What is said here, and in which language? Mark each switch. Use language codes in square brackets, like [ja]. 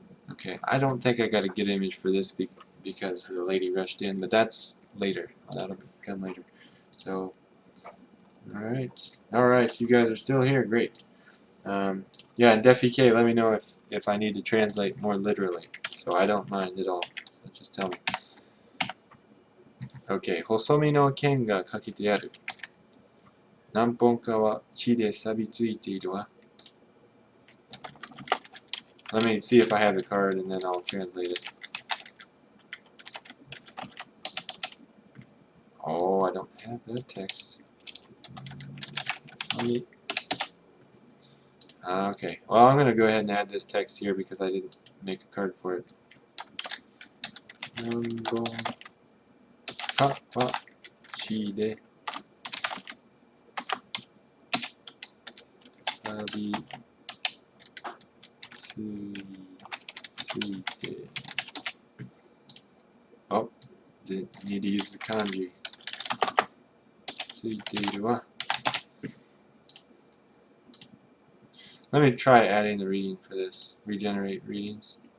[en] Okay, I don't think I got a good image for this because the lady rushed in, but that's later. That'll come later. So, alright, you guys are still here, great. Yeah, and DefEK, let me know if I need to translate more literally. So I don't mind at all. So just tell me. [ja] Okay, 細身の剣がかけてある。何本かは地で錆びついているわ。 [en] Let me see if I have the card and then I'll translate it. Oh, I don't have that text. Okay, well I'm going to go ahead and add this text here because I didn't make a card for it. [ja] 何本かは地で錆びついて. [en] Oh, didn't need to use the kanji. [ja] ついているわ. [en] Let me try adding the reading for this. Regenerate readings.